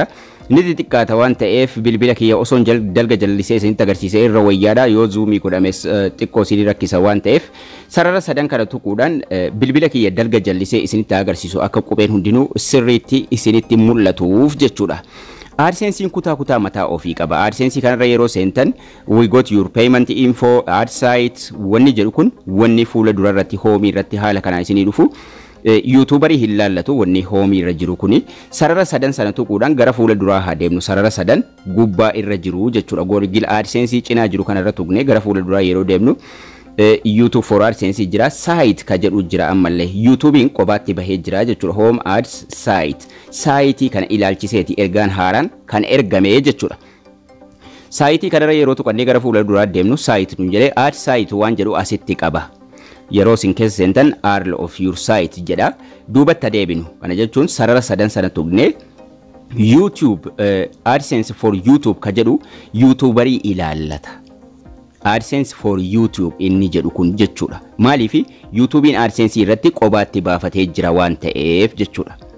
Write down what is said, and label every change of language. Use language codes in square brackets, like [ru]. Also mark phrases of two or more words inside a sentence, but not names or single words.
[om] Ni xiqqaata waan ta'eef bilbila kiyya osoon dalga jallisee isinitti agarsiisee irra wayyaadha. Yoo zoomii godhames xiqqoo isin rakkisa waan ta'eef sarara sadan kana tuquudhaan bilbila kiyya dalga jallisee isinitti agarsiisu akka qubeen hundinuu sirriitti isinitti mul'atuuf jechuudha. AdSense kutaa mataa ofii qaba. AdSense kanarra yeroo seentan [en] we got your payment info ad site [om] wanni jedhu kun wanni fuula dura irratti hoomii irratti haala kanaa isinii dhufu. YouTuberii hin laallatu wanni hoomii irra jiru kuni sarara sadan sana tuquudhaan gara fuula duraa haa deemnu. Sarara sadan gubbaa irra jiru jechuudha. Google AdSense cinaa jiru kanarra tuqnee gara fuula duraa yeroo deemnu YouTube for AdSense jira. Site ka jedhu jira ammallee YouTubein qobaatti bahee jira jechuudha. [en] Home Ads Site. [om] Site kana ilaalchiseeti ergaan haaraan kan ergame jechuudha. Site kanarra yeroo tuqannee gara fuula duraa deemnu site nun jedhee [en] ad site [om] waan jedhu asitti qaba. Yeroo sin keessa seentan [en] Arl of your site [om] jedha. Duubatti deebinu. Kana jechuun sarara sadan sana tuqnee YouTube AdSense for YouTube ka jedhu YouTuberii ilaallata. AdSense for YouTube inni jedhu kun jechuudha. Maaliif YouTubein AdSense irratti qobaatti baafatee jira waan ta'eef jechuudha.